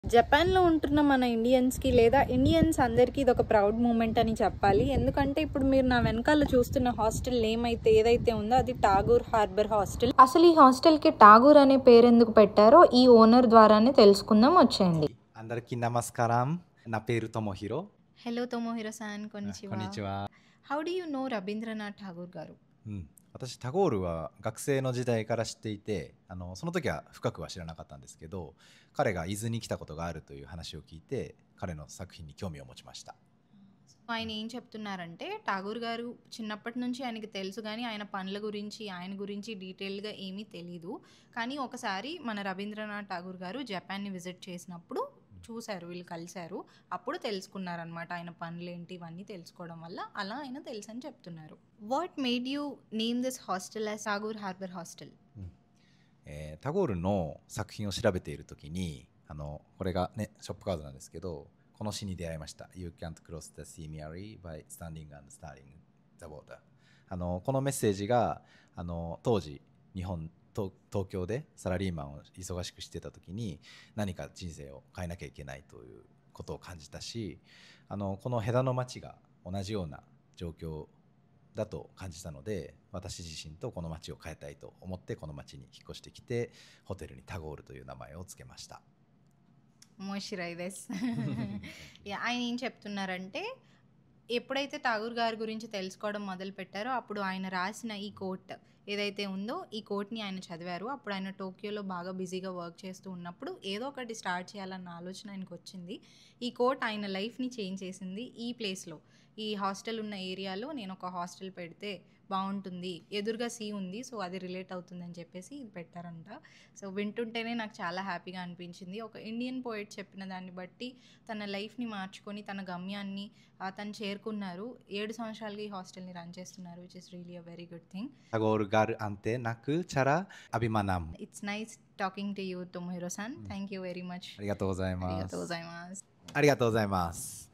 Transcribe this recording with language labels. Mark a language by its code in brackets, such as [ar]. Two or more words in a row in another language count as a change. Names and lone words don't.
[te] జపాన్‌లో ఉంటున్న మన ఇండియన్స్‌కి లేదా ఇండియన్స్ అందరికీ ఇదొక [en] proud moment [te] అని చెప్పాలి. ఎందుకంటే ఇప్పుడు మీరు నా వెనకాల చూస్తున్న [en] hostel name [te] అయితే ఏదైతే ఉందో అది టాగూర్ హార్బర్ హాస్టల్. అసలు ఈ హాస్టల్‌కి టాగూర్ అనే పేరు ఎందుకు పెట్టారో ఈ ఓనర్ ద్వారానే తెలుసుకుందాం వచ్చేయండి. అందరికీ నమస్కారం. నా పేరు తోమోహిరో. హలో తోమోహిరో సాన్, కొనిచివా. [ja] こんにちは。 [en] How do you know రవీంద్రనాథ్ ఠాగూర్ గారు? [ja] 私タゴールは学生の時代から知っていて、その時は深くは知らなかったんですけど、彼が伊豆に来たことがあるという話を聞いて、彼の作品に興味を持ちました。 [te] ఆయన ఏం చెప్తున్నారంటే ఠాగూర్ గారు చిన్నప్పటి నుంచి ఆయనకి తెలుసు కానీ ఆయన పనుల గురించి ఆయన గురించి డీటెయిల్గా ఏమీ తెలీదు. కానీ ఒకసారి మన రవీంద్రనాథ్ ఠాగూర్ గారు జపాన్ని విజిట్ చేసినప్పుడు చూశారు, వీళ్ళు కలిశారు. అప్పుడు తెలుసుకున్నారనమాట ఆయన పనులేంటి ఇవన్నీ తెలుసుకోవడం వల్ల అలా ఆయన తెలుసు అని చెప్తున్నారు. [en] What made you name this hostel as Tagore Harbor Hostel? [ja] タゴールの作品を調べている時に、これがねショップカードなんですけど、この詩に出会いました。 [en] You can't cross the sea merely by standing and staring the water。 [ja] このメッセージが当時東京でサラリーマンを忙しくしてた時に何か人生を変えなきゃいけないということを感じたし、このヘダの町が同じような状況だと感じたので、私自身とこの町を変えたいと思ってこの町に引っ越してきて、ホテルにタゴールという名前をつけました。面白いです. [te] ఆయన ఏం చెప్తున్నారంటే ఎప్పుడైతే ఠాగూర్ గారి గురించి తెలుసుకోవడం మొదలు పెట్టారో అప్పుడు ఆయన రాసిన ఈ కోట్ ఏదైతే ఉందో ఈ కోట్ని ఆయన చదివారు. అప్పుడు ఆయన టోక్యోలో బాగా బిజీగా వర్క్ చేస్తూ ఉన్నప్పుడు ఏదో ఒకటి స్టార్ట్ చేయాలన్న ఆలోచన ఆయనకు వచ్చింది. ఈ కోట్ ఆయన లైఫ్ని చేంజ్ చేసింది. ఈ ప్లేస్లో, ఈ హాస్టల్ ఉన్న ఏరియాలో నేను ఒక హాస్టల్ పెడితే బాగుంటుంది, ఎదురుగా సీ ఉంది, సో అది రిలేట్ అవుతుంది అని చెప్పేసి ఇది పెట్టారంట. సో వింటుంటేనే నాకు చాలా హ్యాపీగా అనిపించింది. ఒక ఇండియన్ పోయిట్ చెప్పిన దాన్ని బట్టి తన లైఫ్ని మార్చుకొని తన గమ్యాన్ని తను చేరుకున్నారు. 7 సంవత్సరాలుగా ఈ హాస్టల్ని రన్ చేస్తున్నారు, [en] Which is really a very good thing. [te] 타고르 గారు అంతే నాకు చాలా అభిమానం. [en] It's nice talking to you Tomohiro san. Thank you very much. [ja] ありがとうございます。ありがとうございます。ありがとうございます。